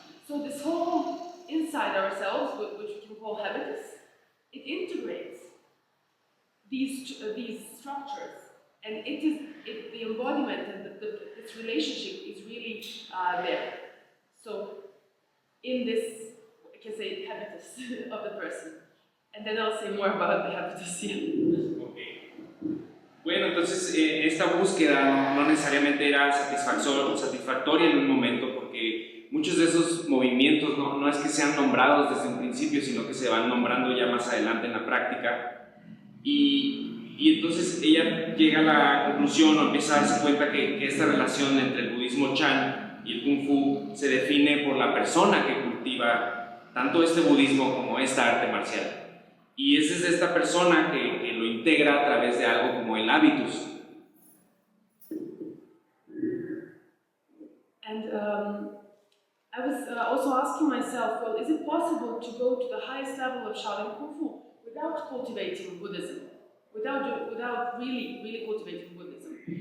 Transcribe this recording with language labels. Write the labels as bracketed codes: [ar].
[en] So this whole inside ourselves, which we can call habitus, it integrates these structures, and the embodiment and this relationship is really there. So in this, I can say, habitus of the person, and then I'll say more about the habitus here. Okay. [es] Bueno, entonces esta búsqueda no necesariamente era satisfactoria en un momento, porque muchos de esos movimientos no es que sean nombrados desde un principio, sino que se van nombrando ya más adelante en la práctica. Y entonces ella llega a la conclusión o empieza a darse cuenta que esta relación entre el budismo Chan Y el Kung Fu se define por la persona que cultiva tanto este budismo como esta arte marcial. Y esa es esta persona que lo integra a través de algo como el hábitus. [en] And I was also asking myself, well, is it possible to go to the highest level of Shaolin Kung Fu without cultivating Buddhism, without really cultivating Buddhism?